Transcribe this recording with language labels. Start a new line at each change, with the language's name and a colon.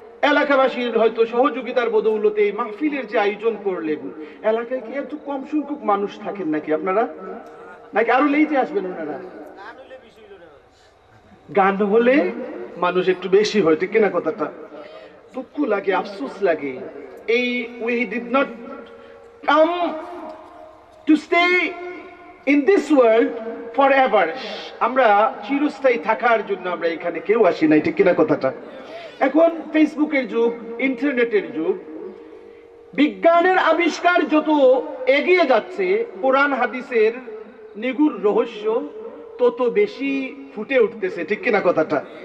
Bangla: এলাকাবাসীর হয়তো সহযোগিতার বদৌলতে এই মাহফিলের যে আয়োজন করলেন, এলাকায় কি একটু কম সংখ্যক মানুষ থাকেন নাকি আপনারা, নাকি আরো লেটে আসবেন ওনারা? গান হলে মানুষ একটু বেশি হয়, ঠিক কিনা কথাটা? দুঃখ লাগে, আফসোস লাগে।
English: এই we did not come to stay in this world forever.
Bangla: আমরা চিরস্থায়ী থাকার জন্য আমরা এখানে কেউ আসি নাই, ঠিক কিনা কথাটা? এখন ফেসবুকের যুগ, ইন্টারনেটের যুগ, বিজ্ঞানের আবিষ্কার যত এগিয়ে যাচ্ছে, কোরআন হাদিসের নিগুড় রহস্য তত বেশি ফুটে উঠতেছে, ঠিক কিনা কথাটা?